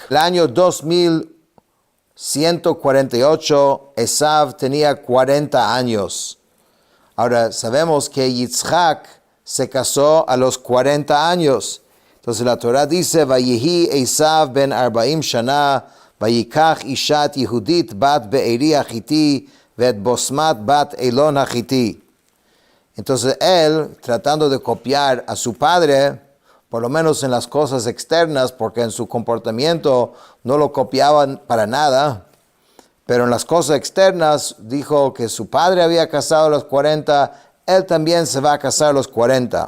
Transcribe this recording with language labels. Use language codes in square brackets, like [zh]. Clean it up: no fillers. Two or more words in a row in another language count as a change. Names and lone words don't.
[es] El año 2148, Esav tenía 40 años. Ahora sabemos que Yitzhak se casó a los 40 años. Entonces la Torah dice, [he] ויהי עשו בן 40 שנה, ויקח אשת יהודית בת בארי החתי, ואת בשמת בת אילון החתי. [es] Entonces él, tratando de copiar a su padre, por lo menos en las cosas externas, porque en su comportamiento no lo copiaban para nada, pero en las cosas externas dijo que su padre había casado a los 40, él también se va a casar a los 40.